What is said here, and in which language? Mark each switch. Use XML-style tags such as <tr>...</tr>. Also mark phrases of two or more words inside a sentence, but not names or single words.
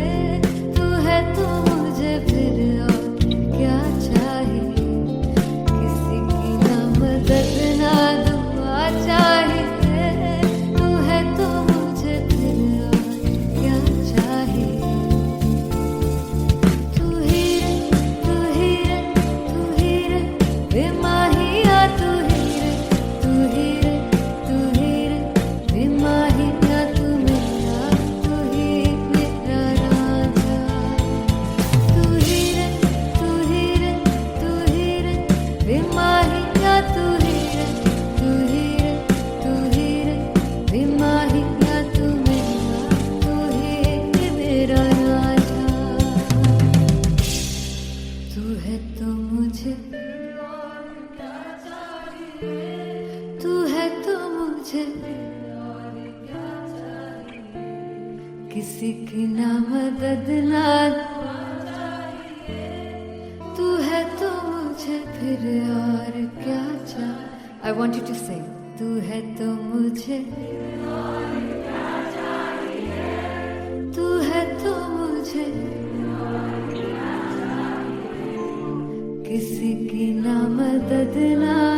<hi>तू है तो मुझे फिर और क्या चाहिए। किसी की ना मदद ना दुआ चाहिए। तू है तो मुझे फिर और क्या चाहिए। तू ही रे तू ही रे तू ही रे बेमाहिया तू ही रे तू ही रे तू ही रे बेमाहिया तू मेरा तू ही मेरा राजा। तू ही रे तू ही रे तू ही रे बेमाहिया तू ही रे तू ही रे तू ही रे बेमाहिया तू मेरा तू ही मेरा राजा। तू है तो मुझे तू है तो मुझे किसी की ना मदद ना तू है फिर और क्या चाह</hi> <en>I want you to say</en> <hi>तू है तो मुझे तू है तो मुझे किसी की ना मदद ना</hi>